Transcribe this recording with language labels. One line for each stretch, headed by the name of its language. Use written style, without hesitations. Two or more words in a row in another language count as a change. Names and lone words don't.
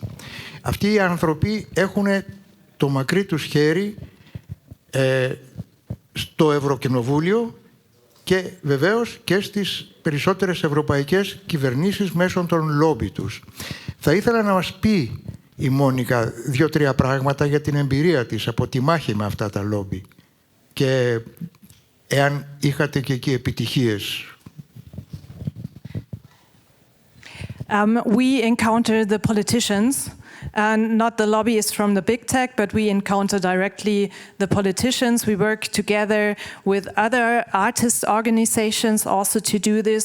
Greek: Αυτοί οι άνθρωποι έχουν το μακρύ τους χέρι στο Ευρωκοινοβούλιο και βεβαίως και στις περισσότερες ευρωπαϊκές κυβερνήσεις μέσω των λόμπι τους. Θα ήθελα να μας πει η Μόνικα 2-3 πράγματα για την εμπειρία της από τη μάχη με αυτά τα λόμπι και εάν είχατε και εκεί επιτυχίες.
English: We encounter the politicians not the lobbyists from the big tech, but we encounter directly the politicians. We work together with other artist organizations also to do this.